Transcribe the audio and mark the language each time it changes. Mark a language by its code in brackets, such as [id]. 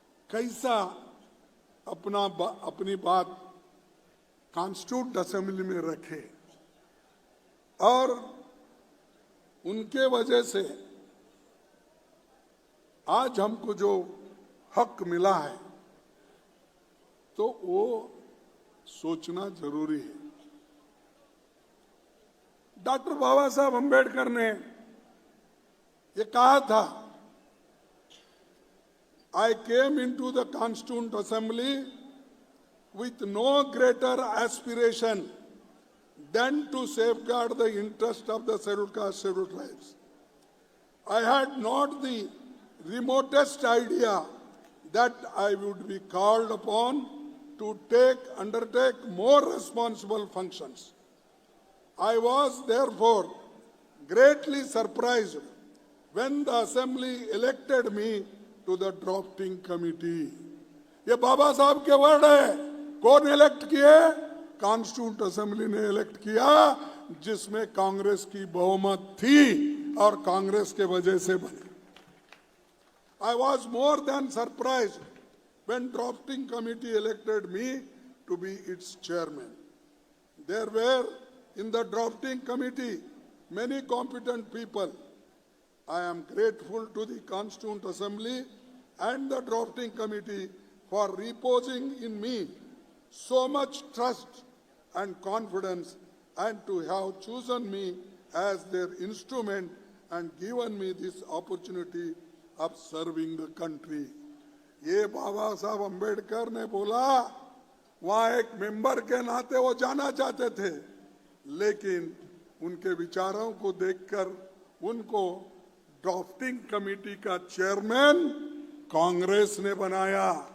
[hi] कैसा अपनी बात कॉन्स्टिट्यूंट असेंबली में रखे, और उनके वजह से आज हमको जो हक मिला है तो वो सोचना जरूरी है। डॉक्टर बाबा साहब अंबेडकर ने ये कहा था, [en] I came into the constituent assembly with no greater aspiration than to safeguard the interest of the scheduled caste, scheduled tribes. I had not the remotest idea that I would be called upon to undertake more responsible functions. I was therefore greatly surprised when the assembly elected me to the drafting committee. [hi] ये बाबा साहब के word है। कौन elect किए? Constituent assembly ने elect किया, जिसमें कांग्रेस की बहुमत थी और कांग्रेस के वजह से बनी। [en] I was more than surprised when drafting committee elected me to be its chairman. There were in the drafting committee many competent people. I am grateful to the Constituent Assembly and the drafting committee for reposing in me so much trust and confidence, and to have chosen me as their instrument and given me this opportunity of serving the country. [hi] ये बाबा साहब अंबेडकर ने बोला, वहाँ एक member के नाते वो जाना चाहते थे, लेकिन उनके विचारों को देखकर उनको ड्राफ्टिंग कमेटी का चेयरमैन कांग्रेस ने बनाया।